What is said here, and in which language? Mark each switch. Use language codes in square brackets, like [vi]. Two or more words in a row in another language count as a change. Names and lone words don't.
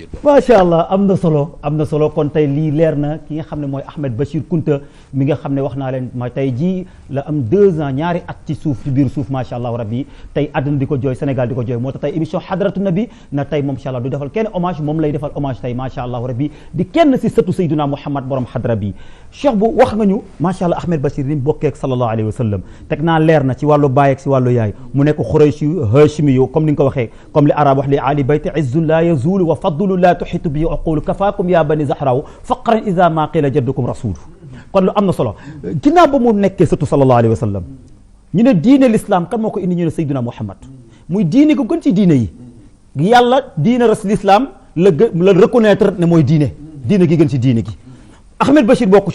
[ar] ما شاء الله [wo] am na solo kon tey lii leer na ki nga xam ne mooy Ahmad Bachir Kunta mi nga xam ne wax naa leen ma tey ji la am 2 ans ñaari at ci suuf ci biir suuf [ar] ما شاء الله ربي [wo] tey àdduna di ko jooy Sénégal di ko jooy moo tax tey émission Hadratu Nabi na tey moom [ar] إن شاء الله [wo] du defal kenn hommage moom lay defal hommage tey [ar] ما شاء الله ربي [wo] di kenn si sëtu Sayyiduna Muhammad borom xadra bi cheikh bu wax nga ñu [ar] ما شاء الله [wo] Ahmad Bachir ni mu bokkee ak [ar] صلى الله عليه وسلم [wo] teg naa leer na ci wàllu baay ak si wàllu yaay mu nekk Xurayshi Hashimi yu comme ni nga ko waxee comme li arab wax li [ar] آل البيت عز لا يزول وفضل لا تحيط به العقول كفاكم يا بني الزهراء فخرا إذا ما قيل جدكم رسول kon [wo] lu am na solo ginnaaw ba mu nekkee surtout [ar] صلى الله عليه وسلم [wo] ñu ne diine l'islam kan moo ko indi ñu ne Seydina Muhammad muy diine ko gën ci diine yi yàlla diine l'islam la reconnaître ne mooy diine gi gën ci diine gi Ahmed Bachir bokk